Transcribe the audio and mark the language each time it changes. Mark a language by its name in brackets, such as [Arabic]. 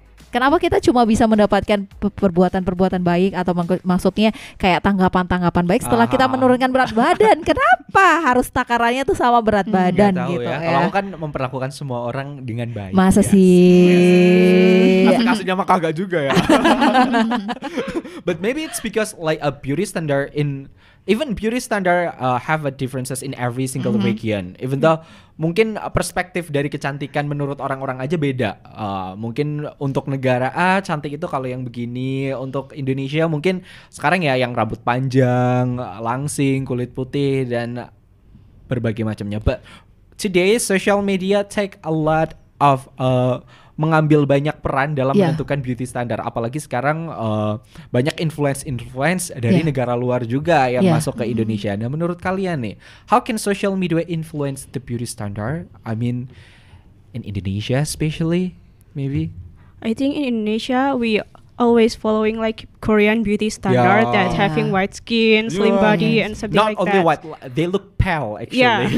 [Indonesian] Kenapa kita cuma bisa mendapatkan perbuatan-perbuatan baik atau maksudnya kayak tanggapan-tanggapan baik setelah kita menurunkan berat badan? Kenapa harus takarannya tuh sama berat badan Nggak tahu gitu ya. ya? Kalau aku kan memperlakukan semua orang dengan baik. Masa sih? Kasusnya mah kagak juga ya. [English] But maybe it's because like a beauty standard in even beauty standard have a differences in every single region. Even though [Indonesian] mungkin perspektif dari kecantikan menurut orang-orang aja beda. Mungkin untuk negara A cantik itu kalau yang begini, untuk Indonesia mungkin sekarang ya yang rambut panjang, langsing, kulit putih dan berbagai macamnya. [English] But today social media take a lot of [Indonesian] mengambil banyak peran dalam menentukan [English] beauty standard. [Indonesian] Apalagi sekarang banyak influence dari negara luar juga yang masuk ke Indonesia. Nah, menurut kalian nih, [English] how can social media influence the beauty standard? I mean, in Indonesia especially, maybe? I think in Indonesia we always following like Korean beauty standard that having white skin, slim body, and something Not only that. white, they look pale actually.